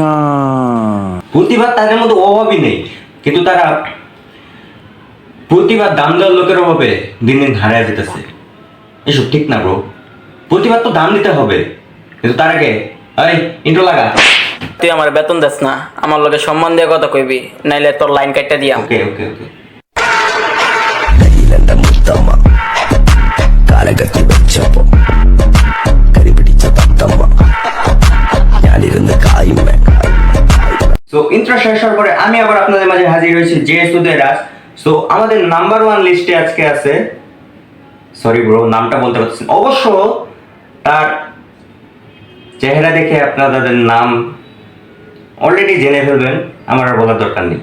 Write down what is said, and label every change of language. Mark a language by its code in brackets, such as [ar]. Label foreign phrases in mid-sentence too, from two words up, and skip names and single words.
[bn] প্রতিভা তাদের মধ্যে অভাবই নেই, কিন্তু তারা প্রতিভার দাম দেওয়ার লোকের অভাবে দিন দিন হারিয়ে যেতেছে। এসব ঠিক না ব্রো, প্রতিভার তো দাম দিতে হবে, কিন্তু তার আগে ইন্ট্রো লাগা। তুই আমার বেতন দেস না, আমার লোকে সম্মান দিয়ে কথা কইবি, নাইলে তোর লাইন কাটটা দিয়া। [en] ওকে ওকে ওকে [ml] കാലകത്തി വെച്ചപ്പോ കരിപിടിച്ച തത്തമ്മ ഞാനിരുന്ന് കായുമേ. [bn] সো ইন্ট্রো শেষ হওয়ার পরে আমি আবার আপনাদের মাঝে হাজির হয়েছি জেএস উদয়রাজ। সো আমাদের নাম্বার 1 লিস্টে আজকে আছে, [en] sorry bro [bn] নামটা বলতে পারছি না। অবশ্য তার চেহারা দেখে আপনাদের নাম অলরেডি জেনে ফেলবেন, আমার আর বলার দরকার নেই।